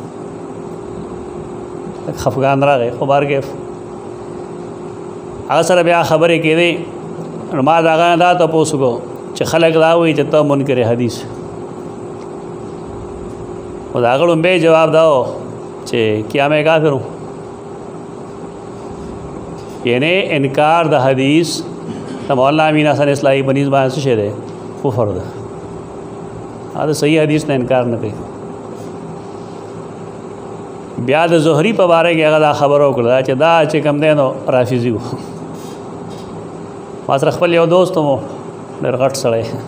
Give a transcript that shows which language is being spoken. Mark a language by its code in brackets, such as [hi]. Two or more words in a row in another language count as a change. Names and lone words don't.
[ps] خفګان راغی خو بار کې هغه سره بیا خبرې کېدې نو ما د هغه دا تپوس وکړو چې خلک دا وایي چې ته منکر حدیث او د هغه لومبی جواب دا و چې [ur] کیا میں کافر ہوں [ps] یعنی انکار د حدیث د مولانا امین حسن اصلاحي بنیز باندې څه شی دی کفر ده دا صحیح حدیث نه انکار نه کوي بیا د زهري په باره کې هغه دا خبره وکړه چې دا چې کوم دی نو رافضي و ما سره خپل یو دوست مو ډېر غټ سړی